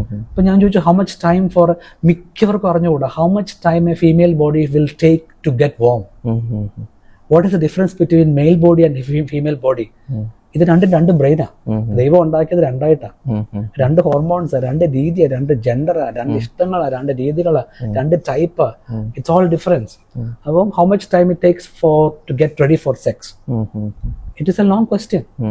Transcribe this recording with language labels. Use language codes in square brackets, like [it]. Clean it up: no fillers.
[ml] അപ്പൊ ഞാൻ ചോദിച്ചു, [en] how much time for, [ml] മിക്കവർക്കും അറിഞ്ഞുകൂടാ, [en] How much time a female body will take to get warm. What is the difference between male body and female body? [ml] ഇത് രണ്ട് ബ്രെയിനാ. ദൈവം ഉണ്ടാക്കിയത് രണ്ടായിട്ടാ. 2 ഹോർമോൺസ്, 2 രീതിയാ, 2 ജെൻഡറാ, 2 ഇഷ്ടങ്ങളാ, 2 രീതികളാ, 2 ടൈപ്പാ. [en] It's all difference. അപ്പം how much time it takes to get ready for sex? It is a long question.